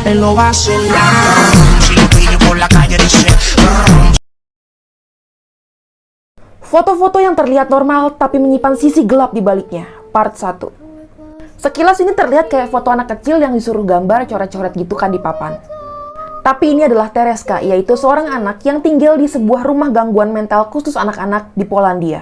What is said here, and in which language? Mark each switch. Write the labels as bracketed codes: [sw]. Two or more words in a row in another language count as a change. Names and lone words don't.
[es] lo vacilamos. Si lo pillo por la calle dice brum. [id] Foto-foto yang terlihat normal tapi menyimpan sisi gelap di baliknya. Part 1. Sekilas ini terlihat kayak foto anak kecil yang disuruh gambar coret-coret gitu kan di papan. Tapi ini adalah Tereska, yaitu seorang anak yang tinggal di sebuah rumah gangguan mental khusus anak-anak di Polandia.